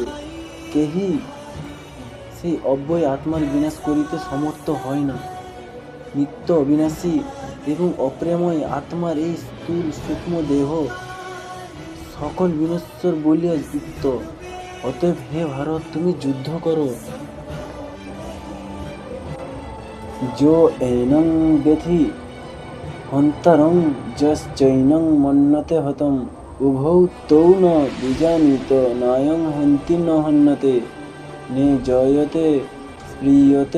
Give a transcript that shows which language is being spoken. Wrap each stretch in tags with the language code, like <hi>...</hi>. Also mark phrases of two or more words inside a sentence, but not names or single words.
<bn>কেহই সেই অব্যয় আত্মার বিনাশ করিতে সমর্থ হয় না। নিত্য অবিনাশী এবং অপ্রেময় আত্মার এই স্থূল সূক্ষ্ম দেহ সকল বিনশ্বর বলিয়া যুক্ত। অতএব হে ভারত, তুমি যুদ্ধ করো।</bn> <sa>যো এনং বেথি হন্তারং যশ্চৈনং মন্যতে হতম উভৌ তৌ ন বিজানীত নায়ং হন্তি ন হন্যতে নে জয়তে স্পৃয়তে</sa>